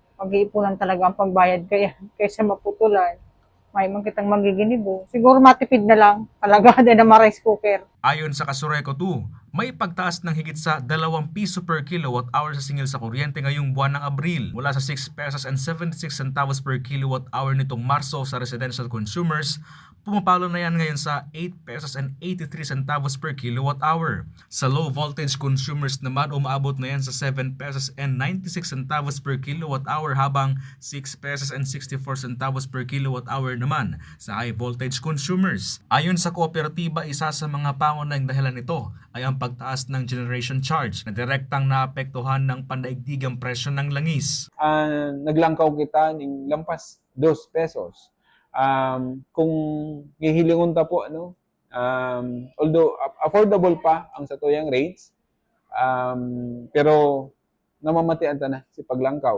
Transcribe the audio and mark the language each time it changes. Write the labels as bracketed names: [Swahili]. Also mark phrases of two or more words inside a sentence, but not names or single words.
[Filipino] Mag-iipunan talaga ang pagbayad kaysa maputulan. [Bikol] May man kitang magiginibo. [Filipino] Siguro matipid na lang. Talaga din na [English] rice cooker. [Filipino] Ayon sa Kasureco 2, may pagtaas ng higit sa 2 piso [English] per kilowatt hour [Filipino] sa singil sa kuryente ngayong buwan ng Abril mula sa [English] 6 pesos and 76 centavos per kilowatt hour [Filipino] nitong Marso sa [English] residential consumers. [Filipino] Pumapalo na yan ngayon sa [English] 8 pesos and 83 centavos per kilowatt hour. [Filipino] Sa [English] low voltage consumers [Filipino] naman umaabot na yan sa [English] 7 pesos and 96 centavos per kilowatt hour [Filipino] habang [English] 6 pesos and 64 centavos per kilowatt hour [Filipino] naman sa [English] high voltage consumers. [Filipino] Ayon sa kooperatiba, isa sa mga pangunahing dahilan nito ay ang pagtaas ng [English] generation charge [Filipino] na direktang naapektuhan ng pandaigdigang presyo ng langis. [Bikol] Naglangkaw kita ng lampas 2 pesos. Kung hihilingon ta po, [English] although affordable [Bikol] pa ang satuyang rates, pero namamatian ta na si paglangkaw.